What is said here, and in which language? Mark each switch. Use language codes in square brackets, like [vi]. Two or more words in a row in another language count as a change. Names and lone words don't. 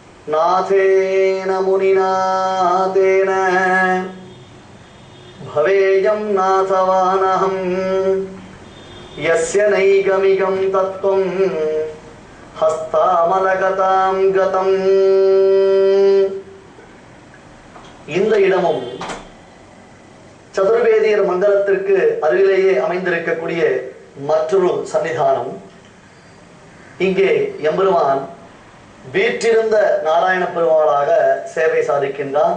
[sa] नाथेन मुनिनाथेन भवेयं नाथवानहं यस्य नैगमिकं तत्त्वं हस्तामलगतां गतम्. [ta] இந்த இடமும் சதுர்வேதியர் மண்டலத்திற்கு அருகிலேயே அமைந்திருக்கக்கூடிய மற்றொரு சன்னிதானம். இங்கே எம்பெருமான் வீற்றிருந்த நாராயண பெருமாளாக சேவை சாதிக்கின்றான்.